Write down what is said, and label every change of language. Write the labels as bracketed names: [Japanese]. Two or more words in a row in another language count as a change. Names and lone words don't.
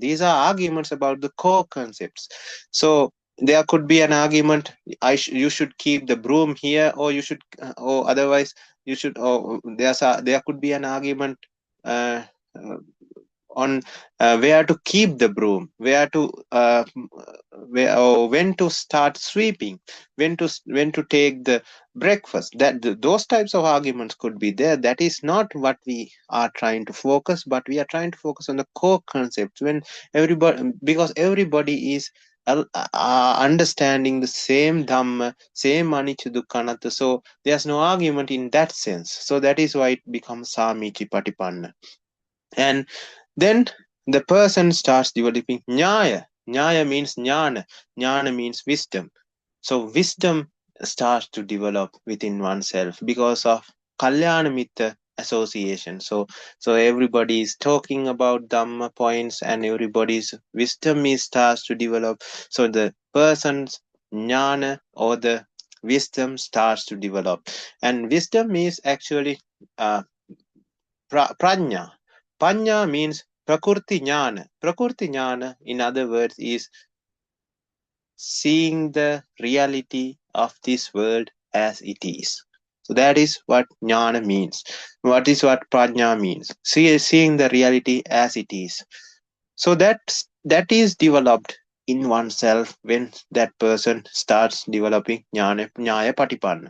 [English] These are arguments about the core concepts. So there could be an argument, you should keep the broom here, or you should, or otherwise you should, or there could be an argument on where to keep the broom, when to start sweeping, when to take the breakfast. Those types of arguments could be there. That is not what we are trying to focus, but we are trying to focus on the core concepts, because everybody is understanding the same Dhamma, same [Pali] anicca, dukkha, anatta. [English] So there's no argument in that sense. So that is why it becomes [Pali] samichi patipanna. [English] And then the person starts developing nyaya. Nyaya means jnana. Jnana means wisdom. So wisdom starts to develop within oneself because of [Pali] kalyana mitta [English] association. So everybody is talking about Dhamma points, and everybody's wisdom starts to develop. So the person's jnana, or the wisdom, starts to develop. And wisdom is actually prajna. [Sanskrit] Panya means prakurti jnana. Prakurti jnana, [English] in other words, is seeing the reality of this world as it is. So that is what jnana means. What prajna means? Seeing the reality as it is. So that is developed in oneself when that person starts developing [Pali] nyaya patipanna.